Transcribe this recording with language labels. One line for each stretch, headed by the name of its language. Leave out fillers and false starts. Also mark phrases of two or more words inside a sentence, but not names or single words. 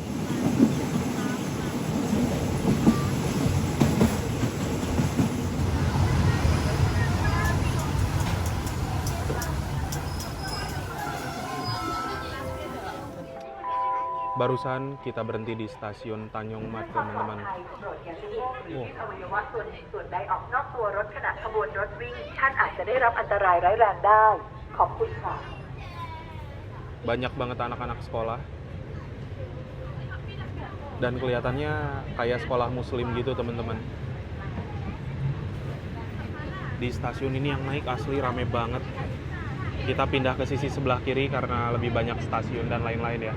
Indonesian: Barusan kita berhenti di stasiun Tanjung Mat, teman-teman.
Thai: อวัยวะส่วนหนึ่งส่วนใดออกนอกตัวรถขณะขบวนรถวิ่งท่านอาจจะได้รับอันตรายร้ายแรงได้ขอบคุณค่ะ
Indonesian: Banyak banget anak-anak sekolah. Dan kelihatannya kayak sekolah muslim gitu, teman-teman. Di stasiun ini yang naik asli rame banget. Kita pindah ke sisi sebelah kiri karena lebih banyak stasiun dan lain-lain ya.